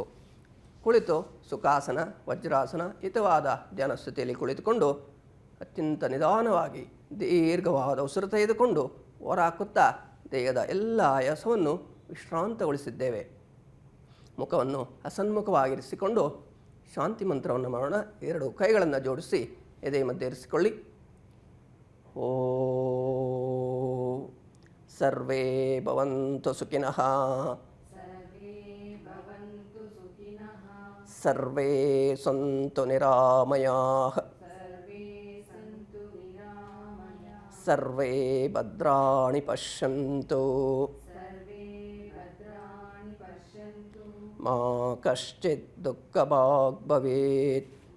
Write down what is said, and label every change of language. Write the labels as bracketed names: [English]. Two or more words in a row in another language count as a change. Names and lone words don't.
[Kannada] ಕುಳಿತು ಸುಖಾಸನ, ವಜ್ರಾಸನ, ಹಿತವಾದ ಧ್ಯಾನ ಸ್ಥಿತಿಯಲ್ಲಿ ಕುಳಿತುಕೊಂಡು ಅತ್ಯಂತ ನಿಧಾನವಾಗಿ ದೀರ್ಘವಾದ ಉಸಿರು ತೆಗೆದುಕೊಂಡು ಹೊರ ಹಾಕುತ್ತಾ ದೇಹದ ಎಲ್ಲ ಆಯಾಸವನ್ನು ವಿಶ್ರಾಂತಗೊಳಿಸಿದ್ದೇವೆ. ಮುಖವನ್ನು ಹಸನ್ಮುಖವಾಗಿರಿಸಿಕೊಂಡು ಶಾಂತಿ ಮಂತ್ರವನ್ನು ಮಾಡೋಣ. 2 ಕೈಗಳನ್ನು ಜೋಡಿಸಿ ಎದೆ ಮಧ್ಯೆ ಇರಿಸಿಕೊಳ್ಳಿ. [Sanskrit] ಓಂ ಸರ್ವೇ ಭವಂತು ಸುಖಿನಃ ಸರ್ವೇ ಸಂತು ನಿರಾಮಯಾಃ ಸರ್ವೇ ಭದ್ರಾಣಿ ಪಶ್ಯಂತು ಮಾ ಕಶ್ಚಿತ್ ದುಃಖಭಾಗ್ ಭವೇತ್.